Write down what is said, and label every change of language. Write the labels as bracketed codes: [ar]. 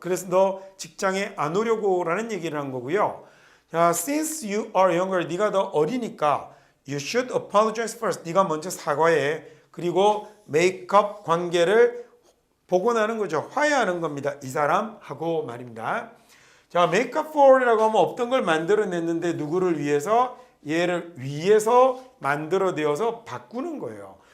[ko] 그래서 너 직장에 안 오려고 라는 얘기를 한 거고요. [en] 자, since you are younger. [ko] 네가 더 어리니까 [en] You should apologize first. [ko] 네가 먼저 사과해. 그리고 make up 관계를 복원하는 거죠. 화해하는 겁니다. 이 사람하고 말입니다. 자, make up for이라고 하면 없던 걸 만들어냈는데 누구를 위해서? 얘를 위해서 만들어내어서 바꾸는 거예요.